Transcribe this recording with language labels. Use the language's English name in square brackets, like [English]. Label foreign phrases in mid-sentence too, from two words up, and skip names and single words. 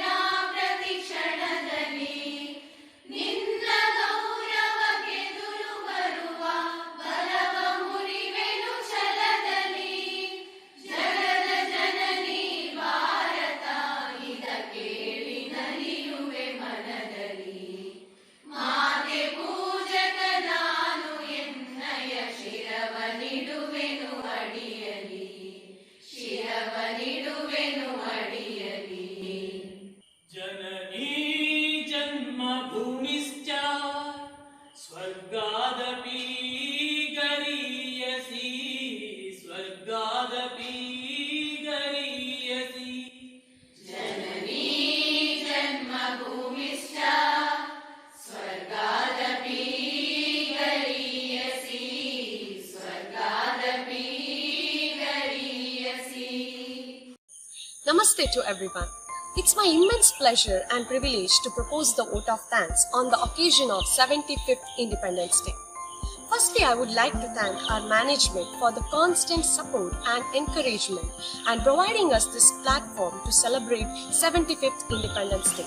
[Kannada] ಪ್ರತಿ ಕ್ಷಣದಲ್ಲಿ ನಿನ್ನ ಗೌರವಗೆದುರು ಬರುವ ಬಲವ ಮುರಿವೆನು ಛಲದಲ್ಲಿ ಜಗದ ಜನನಿ ಭಾರತ ಇದ ಕೇಳಿ ನಲಿಯುವೆ ಮನದಲ್ಲಿ ಮಾತೆ ಪೂಜಕ ನಾನು ಎನ್ನಯ ಶಿರವನಿಡುವೆನು ಅಡಿಯಲಿ ಶಿರವನಿಡುವೆನು ಅಡಿಯಲಿ [Sanskrit] जननी जन्मभूमिश्च स्वर्गादपि गरीयसी स्वर्गादपि गरीयसी जननी जन्मभूमिश्च स्वर्गादपि गरीयसी स्वर्गादपि गरीयसी [English] Namaste to everyone. It's my immense pleasure and privilege to propose the vote of thanks on the occasion of 75th Independence Day. Firstly, I would like to thank our management for the constant support and encouragement and providing us this platform to celebrate 75th Independence Day.